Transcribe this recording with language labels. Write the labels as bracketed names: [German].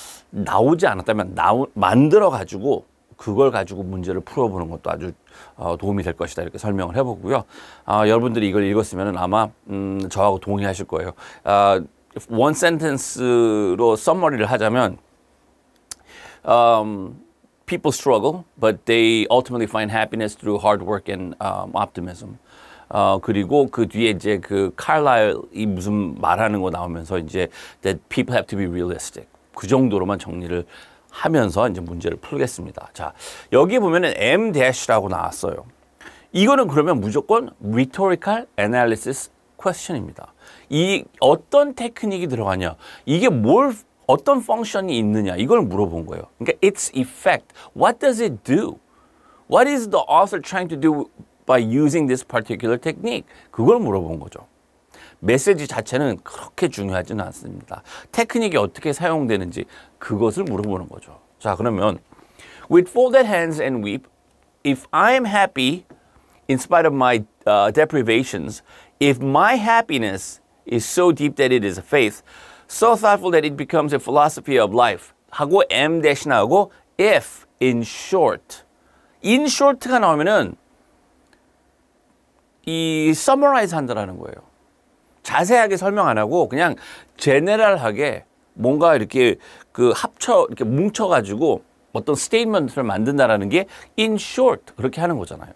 [Korean] 나오지 않았다면 만들어 가지고 그걸 가지고 문제를 풀어보는 것도 아주 도움이 될 것이다 이렇게 설명을 해보고요. 여러분들이 이걸 읽었으면 아마 저하고 동의하실 거예요. one sentence로 summary를 하자면 [English] people struggle, but they ultimately find happiness through hard work and optimism. [Korean] 그리고 그 뒤에 이제 그 칼라일이 무슨 말하는 거 나오면서 이제 [English] that people have to be realistic. [Korean] 그 정도로만 정리를 하면서 이제 문제를 풀겠습니다. 자, 여기 보면은 M-라고 나왔어요. 이거는 그러면 무조건 rhetorical analysis question입니다. 이 어떤 테크닉이 들어가냐, 이게 어떤 펑션이 있느냐, 이걸 물어본 거예요. [English] 그러니까 its effect, what does it do? What is the author trying to do by using this particular technique? [Korean] 그걸 물어본 거죠. 메시지 자체는 그렇게 중요하지는 않습니다. 테크닉이 어떻게 사용되는지 그것을 물어보는 거죠. [English] 자, 그러면 with folded hands and weep, if I am happy in spite of my deprivations, if my happiness is so deep that it is a faith, so thoughtful that it becomes a philosophy of life. [Korean] 하고 M 대신 나오고 if in short. in short가 나오면은 이 summarize 한다라는 거예요. 자세하게 설명 안 하고 그냥 제네럴하게 뭔가 이렇게 이렇게 뭉쳐가지고 어떤 스테이트먼트를 만든다라는 게 in short 그렇게 하는 거잖아요.